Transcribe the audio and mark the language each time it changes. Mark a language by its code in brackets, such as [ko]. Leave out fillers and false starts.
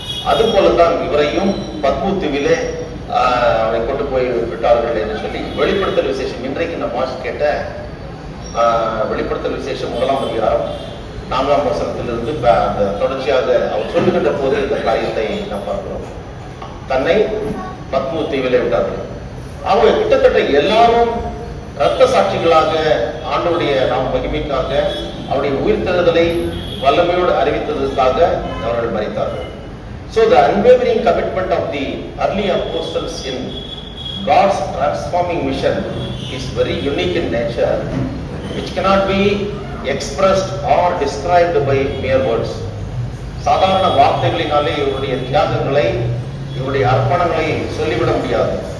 [ta] அதுபோலதான் இவரையும் பத்மு தீவிலே அவரை கொண்டு போய் விட்டார்கள் என்று சொல்லி வெளிப்படுத்தல் விசேஷம், இன்றைக்கு நம்ம கேட்ட வெளிப்படுத்தல் விசேஷம் 1ஆம் அதிகாரம் 4ஆம் வசனத்திலிருந்து அந்த தொடர்ச்சியாக அவர் சொல்லுகின்ற போது இந்த காரியத்தை நாம் பார்க்கிறோம். தன்னை பத்மு தீவிலே விட்டார்கள். அவங்க கிட்டத்தட்ட எல்லாரும் இரத்த சாட்சிகளாக ஆண்டவருடைய நாம் மகிமைக்காக, அவருடைய உயிர்த்தெழுதலை வல்லமையோடு அறிவித்ததற்காக அவர்கள் மரித்தார்கள். [en] So the unwavering commitment of the early apostles in God's transforming mission is very unique in nature, which cannot be expressed or described by mere words. [ta] சாதாரண வார்த்தைகளினாலே இவருடைய தியாகங்களை, இவருடைய அர்ப்பணங்களை சொல்லிவிட முடியாது.